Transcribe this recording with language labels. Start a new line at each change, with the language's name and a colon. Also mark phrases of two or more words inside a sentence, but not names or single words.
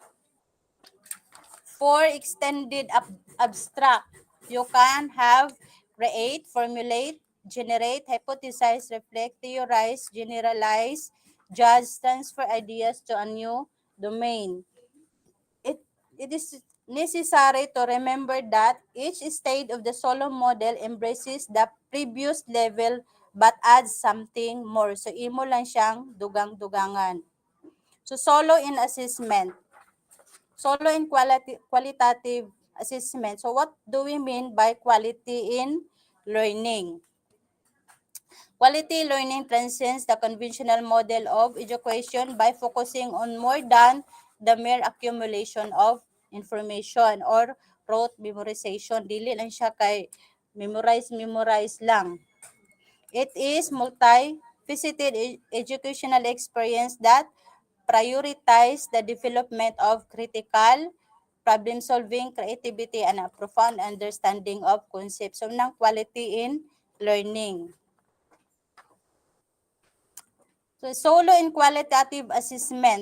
English: For extended abstract, you can have create, formulate, generate, hypothesize, reflect, theorize, generalize, judge, transfer ideas to a new domain. It is necessary to remember that each stage of the solo model embraces the previous level but adds something more. So,
Cebuano: imo lang siyang dugang-dugangan.
English: So, solo in assessment. Solo in qualitative assessment. So, what do we mean by quality in learning? Quality learning transcends the conventional model of education by focusing on more than the mere accumulation of information or rote memorization.
Cebuano: Dili lang siya kay memorize lang.
English: It is multi-faceted educational experience that prioritize the development of critical problem solving, creativity, and a profound understanding of concepts. So, ng quality in learning. So, solo and qualitative assessment.